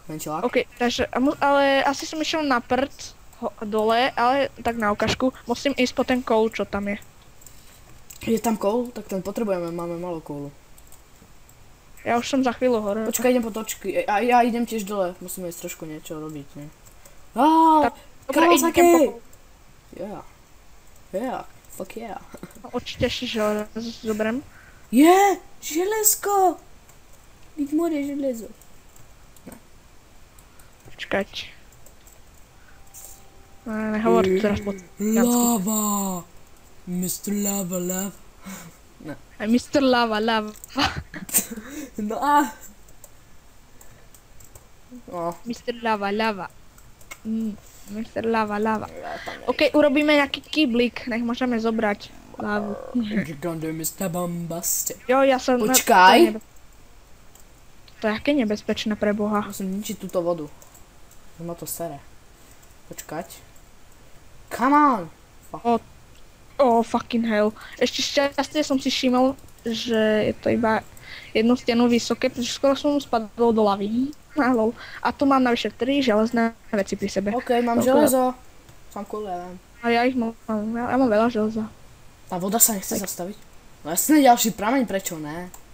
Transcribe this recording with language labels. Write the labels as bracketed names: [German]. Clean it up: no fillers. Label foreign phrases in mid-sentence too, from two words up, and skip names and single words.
[Slovak] OK, takže, ale asi som išiel na prd dole, ale tak na ukážku. Musím ísť po ten koul, čo tam je. Je tam koul? Tak ten potrebujeme, máme malo koulu. Ja už som za chvíľu hore. Počkaj, idem po točky. A ja idem tiež dole. Musíme ísť trošku niečo robiť, ne? Dobre, idem po koul. [English] Yeah, fuck yeah. [Slovak] Určite si železo zoberiem. Železko! Byť more železo. Počkať. Nehovor to teraz po cigánsky. Lava! Mr. Lava. Aj Mr. Lava. No a... Mr. Lava. Mr. Lava. OK, urobíme nejaký kýblik, nech môžeme zobrať lávu. Mr. Bombastic. Jo, ja som... Počkaj! To je aké nebezpečné pre Boha. Musím ničiť túto vodu. Ma to sere. Počkať. [English] Come on! Oh, fucking hell. [Slovak] Ešte šťastie som si všimol, že je to iba jednu stenu vysoké, pretože skoro som spadol do lavy. A tu mám navyše 3 železné veci pri sebe. OK, mám železo. Som cool, ja viem. A ja mám veľa železa. Tá voda sa nechce zastaviť? No jasne, ďalší prameň, prečo ne?